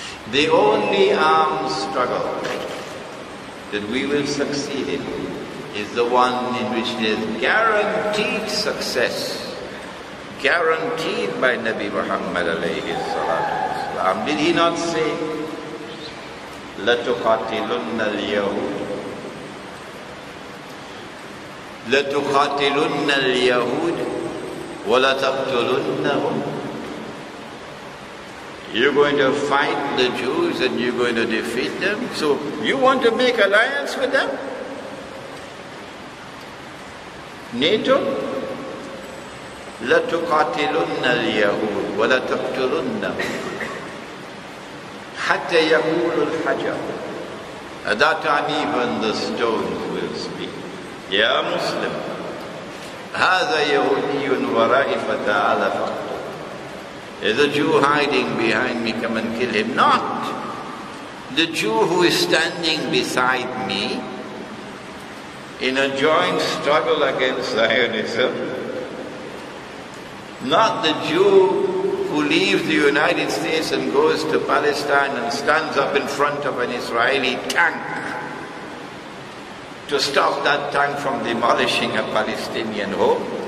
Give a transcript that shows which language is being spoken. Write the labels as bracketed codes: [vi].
[en] The only armed struggle that we will succeed in is the one in which there is guaranteed success, guaranteed by Nabi Muhammad alayhi salatu wasalam. Did he not say, [ar] لَتُقَاتِلُنَّ الْيَهُودِ لَتُقَاتِلُنَّ الْيَهُودِ وَلَتَقْتُلُنَّهُمْ? [en] You're going to fight the Jews and you're going to defeat them? So you want to make alliance with them? [ar] NATO? لَتُقَاتِلُنَّ الْيَهُودِ وَلَتَقْتُلُنَّهُمْ حَتَّى يَقُولُ الْحَجَرُ. [en] At that time even the stones will speak. [ar] Ya Muslim, هَذَا يَهُودِيٌّ وَرَائِي فَتَعَالَ فَقْتُلْ. [en] There's a Jew hiding behind me, come and kill him. Not the Jew who is standing beside me in a joint struggle against Zionism. Not the Jew who leaves the United States and goes to Palestine and stands up in front of an Israeli tank to stop that tank from demolishing a Palestinian home.